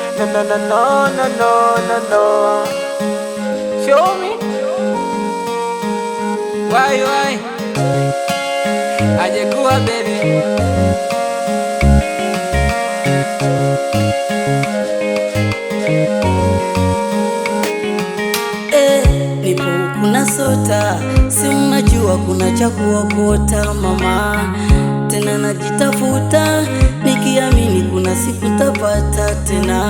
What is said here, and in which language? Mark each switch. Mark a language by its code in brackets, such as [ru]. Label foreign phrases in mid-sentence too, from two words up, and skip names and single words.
[en] No, no, no, no, no, no, no. Show me. [sw] Why? Ajekuwa baby. Nipo kuna sota, si mnajua kuna cha kuokota mama. Tena najitafuta, nikiamini kuna siku tapata tena.